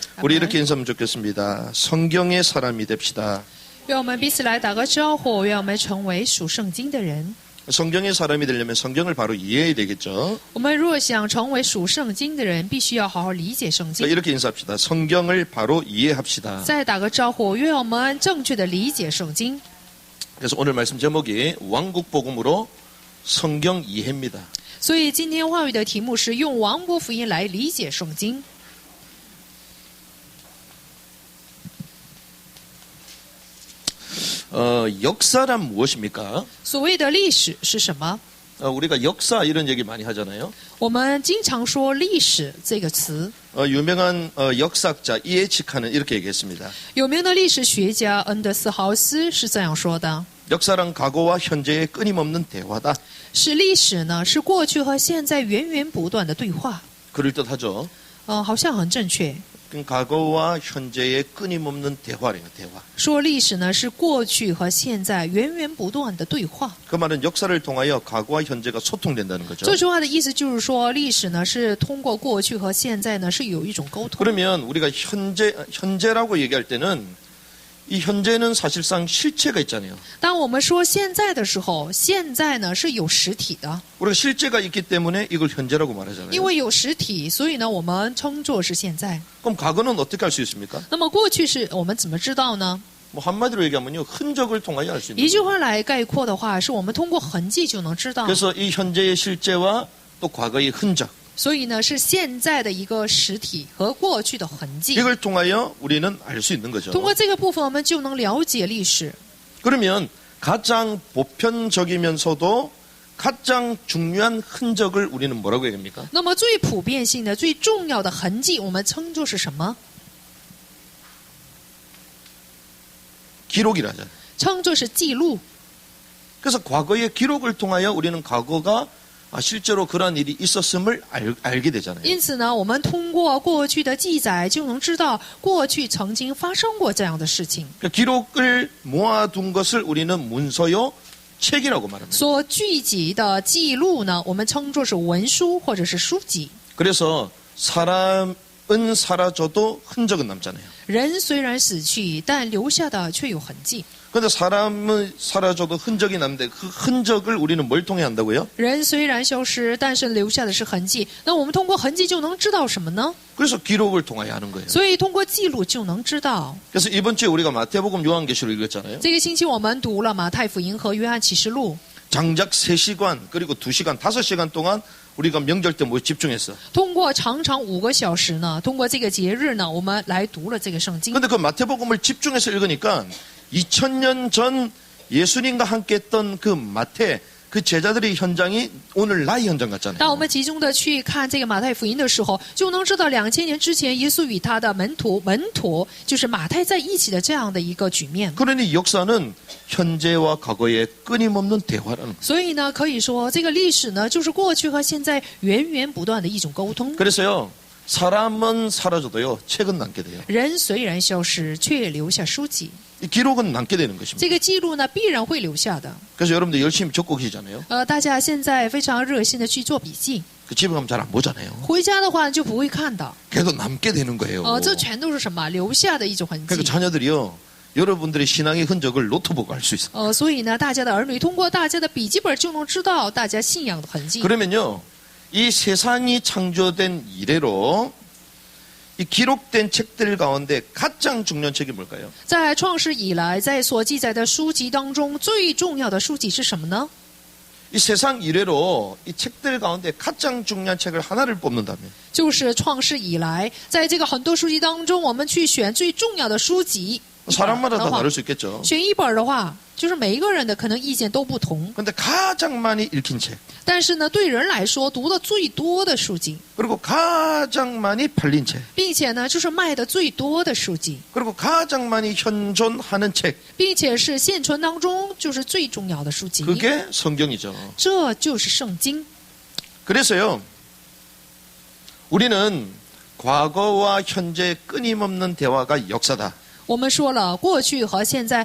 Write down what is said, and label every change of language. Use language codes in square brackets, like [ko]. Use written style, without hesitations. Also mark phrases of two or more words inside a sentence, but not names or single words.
[ko] 우리 이렇게 인사하면 좋겠습니다. 성경의 사람이 됩시다. [zh] 愿我们彼此来打个招呼，愿我们成为属圣经的人。 [ko] 성경의 사람이 되려면 성경을 바로 이해해야 되겠죠. [zh] 我们若想成为属圣经的人，必须要好好理解圣经。 [ko] 이렇게 인사합시다. 성경을 바로 이해합시다. [zh] 再打个招呼，愿我们正确的理解圣经。 [ko] 그래서 오늘 말씀 제목이 왕국복음으로 성경 이해입니다. [zh] 所以今天话语的题目是用王国福音来理解圣经。 [ko] 역사란 무엇입니까? [zh] 所谓的历史是什么？ [ko] 우리가 역사 이런 얘기 많이 하잖아요. [zh] 我们经常说历史这个词。 [ko] 유명한 역사학자 E.H. 칸은 이렇게 얘기했습니다. [zh] 有名的历史学家恩德斯豪斯是这样说的： [ko] 역사란 과거와 현재의 끊임없는 대화다. [zh] 是历史呢，是过去和现在源源不断的对话。 [ko] 그럴듯하죠. [zh] 好像很正确。 [ko] 과거와 현재의 끊임없는 대화래요. 대화. [zh] 说历史呢，是过去和现在源源不断的对话。 [ko] 그 말은 역사를 통하여 과거와 현재가 소통된다는 거죠. [zh] 这句话的意思就是说，历史呢是通过过去和现在呢是有一种沟通。 [ko] 그러면 우리가 현재라고 얘기할 때는 이 현재는 사실상 실체가 있잖아요. [zh] 当我们说现在的时候，现在呢是有实体的， [ko] 우리가 실제가 있기 때문에 이걸 현재라고 [zh] 因 [ko] 말하잖아요. [zh] 为有实体，所以呢我们称作是现在。 [ko] 그럼 과거는 어떻게 알 수 있습니까? [zh] 那么过去是我们怎么知道呢？ [ko] 뭐 한마디로 얘기하면요. 흔적을 통하여 알 수 있는 [zh] 一句 [ko] 거예요. [zh] 话来概括的话，是我们通过痕迹就能知道。 [ko] 그래서 이 현재의 실제와 또 과거의 흔적 [zh] 所以呢，是现在的一个实体和过去的痕迹。 [ko] 이걸 통하여 우리는 알 수 있는 거죠. [zh] 通过这个部分，我们就能了解历史。 [ko] 그러면 가장 보편적이면서도 가장 중요한 흔적을 우리는 뭐라고 얘기합니까? [zh] 那么最普遍性的、最重要的痕迹，我们称作是什么？ [ko] 기록이라 하잖아요. [zh] 称作是记录。 [ko] 그래서 과거의 기록을 통하여 우리는 과거가 실제로 그러한 일이 있었음을 알게 되잖아요. [zh] 因此呢，我们通过过去的记载，就能知道过去曾经发生过这样的事情。 [ko] 그러니까 기록을 모아둔 것을 우리는 문서요 책이라고 말합니다. [zh] 所聚集的记录呢，我们称作是文书或者是书籍。 [ko] 그래서 사람은 사라져도 흔적은 남잖아요. [zh] 人虽然死去，但留下的却有痕迹。 [ko] 그런데 사람은 사라져도 흔적이 남는데 그 흔적을 우리는 뭘 통해 한다고요? [zh] 人虽然消失，但是留下的是痕迹。那我们通过痕迹就能知道什么呢？ [ko] 그래서 기록을 통하여 하는 거예요. [zh] 所以通过记录就能知道。 [ko] 그래서 이번 주에 우리가 마태복음 요한계시록 읽었잖아요. [zh] 这个星期我们读了马太福音和约翰启示录。 [ko] 장작 3시간 그리고 2시간 5시간 동안 우리가 명절 때 뭐 집중했어. [zh] 通过长5个小时呢，通过这个节日呢，我们来读了这个圣经。 [ko] 근데 그 마태복음을 집중해서 읽으니까 2000년 전 예수님과 함께 했던 그 마태 그 제자들의 현장이 오늘 나의 현장 [zh] 当我 [ko] 같잖아요. [zh] 们集中的去看这个马太福音的时候，就能知道2000年之前耶稣与他的门徒就是马太在一起的这样的一个局面。 [ko] 그러니 역사는 현재와 과거의 끊임없는 대화라는 거예요. [zh] 所以呢，可以说这个历史呢，就是过去和现在源源不断的一种沟通。 [ko] 그래서요. 사람은 사라져도요. 책은 남게 돼요. [zh] 人虽然消失，却留下书籍。 [ko] 이 기록은 남게 되는 것입니다. [zh] 这个记录呢，必然会留下的。 [ko] 그래서 여러분들 열심히 적고 계시잖아요. [zh] 大家现在非常热心的去做笔记， [ko] 그 집에 가면 잘 안 보잖아요. [zh] 回家的话就不会看到。 [ko] 그래도 남게 되는 거예요. [zh] 这全都是什么？留下的一种痕迹。 [ko] 그러니까 자녀들이요. 여러분들의 신앙의 흔적을 노트북 알 수 있어요. [zh] 所以呢，大家的儿女通过大家的笔记本就能知道大家信仰的痕迹。 [ko] 그러면요. 이 세상이 창조된 이래로 이 기록된 책들 가운데 가장 중요한 책이 뭘까요? [zh] 在创世以来，在所记载的书籍当中，最重要的书籍是什么呢？ [ko] 이 세상 이래로 이 책들 가운데 가장 중요한 책을 하나를 뽑는다면 [zh] 就是创世以来，在这个很多书籍当中，我们去选最重要的书籍。 [ko] 사람마다 다 다를 수 있겠죠. [zh] 选一本的话，就是每一个人的可能意见都不同。 [ko] 근데 가장 많이 읽힌 책 [zh] 但是呢，对人来说，读的最多的书籍， [ko] 그리고 가장 많이 팔린 책 [zh] 并且呢，就是卖的最多的书籍， [ko] 그리고 가장 많이 현존하는 책 [zh] 并且是现存当中就是最重要的书籍， [ko] 그게 성경이죠. [zh] 这就是圣经。 [ko] 그래서요. 우리는 과거와 현재의 끊임없는 대화가 역사다.